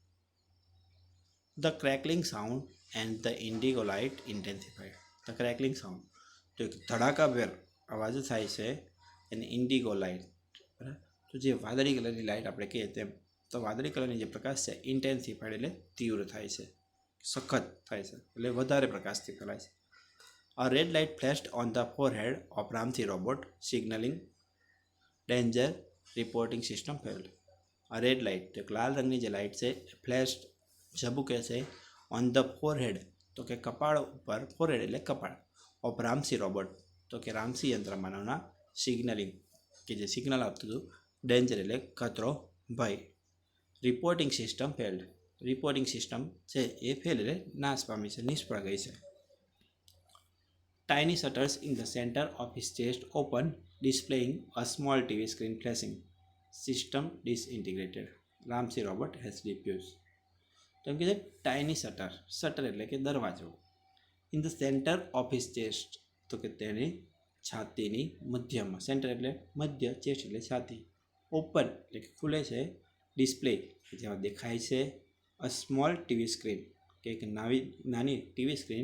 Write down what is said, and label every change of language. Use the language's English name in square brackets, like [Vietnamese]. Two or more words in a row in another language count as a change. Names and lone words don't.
[English] the crackling sound and the indigo light intensified. the crackling sound [Gujarati] તો એક ધડાકાભેર અવાજ થાય છે એને [English] indigo light. [Gujarati] બરાબર, તો જે વાદળી કલરની લાઇટ આપણે કહીએ તેમ તો વાદળી કલરની જે પ્રકાશ છે ઇન્ટેન્સિફાઈડ એટલે તીવ્ર થાય છે, સખત થાય છે, એટલે વધારે પ્રકાશથી ફેલાય છે. [English] A red light flashed on the forehead of Ramsey robot, signaling danger. Reporting system failed. A red light [Gujarati] તો લાલ રંગની જે લાઇટ છે ફ્લેશ ઝબૂકે છે [English] on the forehead [Gujarati] તો કે કપાળ ઉપર. ફોરહેડ એટલે કપાળ. [English] of Ramsey robot [Gujarati] તો કે રામસી યંત્ર માનવના. સિગ્નલિંગ કે જે સિગ્નલ આપતું હતું. ડેન્જર એટલે ખતરો, ભય. [English] reporting system failed. reporting system [Gujarati] છે એ ફેલ એટલે નાશ પામી છે, નિષ્ફળ ગઈ છે. [English] Tiny shutters in the center of his chest open, displaying a small TV screen flashing. System disintegrated. Ramsey robot has defused. [Gujarati] તો એમ કહે છે [English] tiny shutter, shutter [Gujarati] એટલે કે દરવાજો. [English] in the center of his chest, [Gujarati] તો કે તેની છાતીની મધ્યમાં, સેન્ટર એટલે મધ્ય, ચેસ્ટ એટલે છાતી. ઓપન એટલે કે ખુલે છે. ડિસ્પ્લે જેમાં દેખાય છે. [English] a small TV screen, [Gujarati] કે એક નાની [English] TV screen.